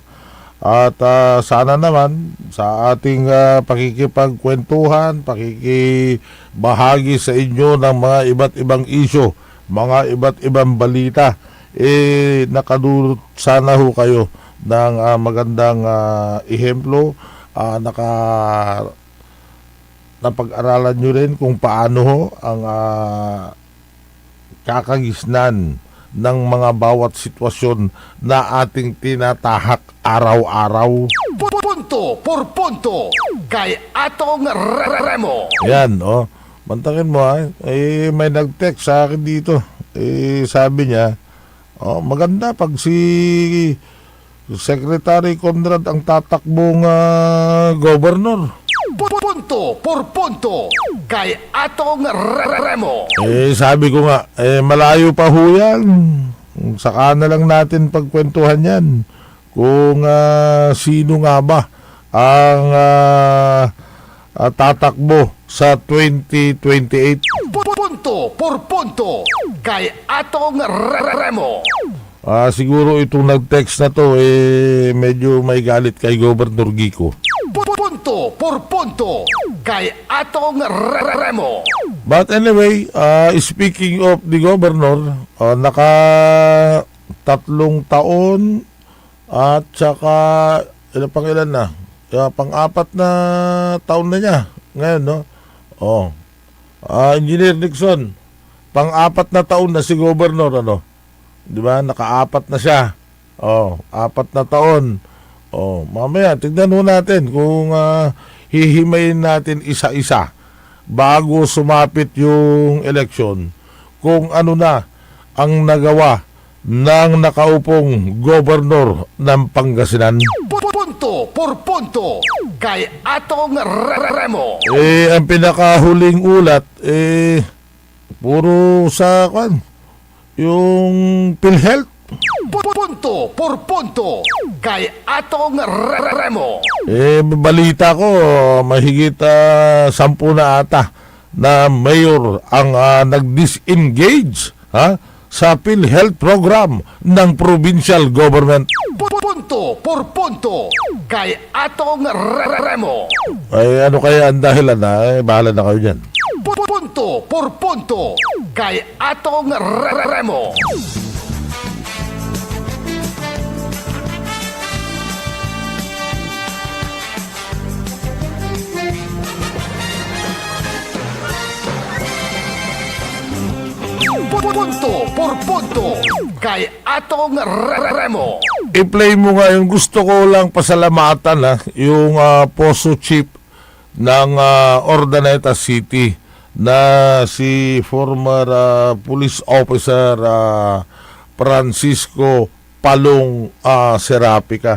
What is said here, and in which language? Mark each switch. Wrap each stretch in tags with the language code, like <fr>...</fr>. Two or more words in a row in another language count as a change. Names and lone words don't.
<tl>At sana naman sa ating pakikipagkwentuhan, pakikibahagi sa inyo ng mga iba't ibang isyo, mga iba't ibang balita, nakadulot sana ho kayo ng magandang ehemplo, napag-aralan nyo rin kung paano ho ang kakagisnan ng mga bawat sitwasyon na ating tinatahak araw-araw. Punto por punto kay atong Remo. Yan, oh. Mantakin mo, may nag-text sa akin dito. Sabi niya, maganda pag si Secretary Conrad ang tatakbong governor. Punto por punto kay atong Remo. Sabi ko nga, malayo pa ho yan. Saka na lang natin pagkwentuhan yan. Kung sino nga ba ang tatakbo sa 2028. Punto por punto kay atong Remo. Siguro itong nag-text na to, medyo may galit kay Governor Gico. Punto por punto kay atong Remo.</tl> <en>But anyway, speaking of the governor,</en> <tl>naka 3 taon at saka ilan na? Pang-4 na taon na niya ngayon, no? Engineer Nixon, pang-4 na taon na si governor, ano? Di ba? Naka-4 na siya. 4 na taon. Mamaya, tignan mo natin kung hihimayin natin isa-isa bago sumapit yung eleksyon kung ano na ang nagawa ng nakaupong gobernador ng Pangasinan. Punto por punto kay atong Remo. Ang pinakahuling ulat, puro sa yung PhilHealth. Punto por punto kay atong Remo. Balita ko, mahigit 10 na ata na mayor ang nag-disengage sa PhilHealth program ng</tl> <en>provincial government.</en> <tl>Punto por punto kay atong Remo. Ano kaya ang dahilan na? Bahala na kayo dyan. Punto por punto kay atong Remo. Punto por punto kay atong Remo. I-play mo nga yung gusto ko lang pasalamatan yung Poso Chief ng Ordaneta City na si</tl> <en>former police officer</en> <tl>Francisco Palong Serapica.</tl>